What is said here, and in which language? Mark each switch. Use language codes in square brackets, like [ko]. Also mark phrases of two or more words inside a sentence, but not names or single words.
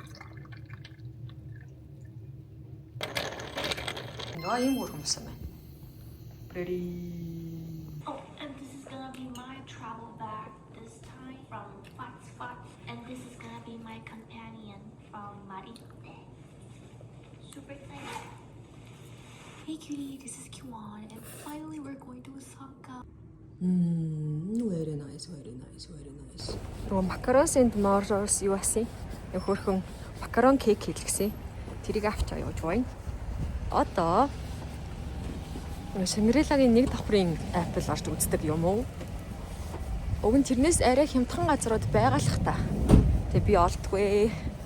[mn] Ийм хөргөн юмсан байна. [en] Pretty. Oh, and this is gonna be my travel bag this time from Fox, and this is gonna be my companion from Mari. Super excited. Hey cutie, this is Kiwan, and finally we're going to Osaka. Very nice. Нөгөө macarons and morals [mn] юу асан? Нэг хөрхөн макарон кейк хийлгсэн. Тэрийг авч явж байна. Одоо Шангрилагийн нэг давхрын Apple орж үздэг юм уу? Уг нь тэрнээс арай хямдхан газрууд байгалах та. Тэгээ би олдгүй.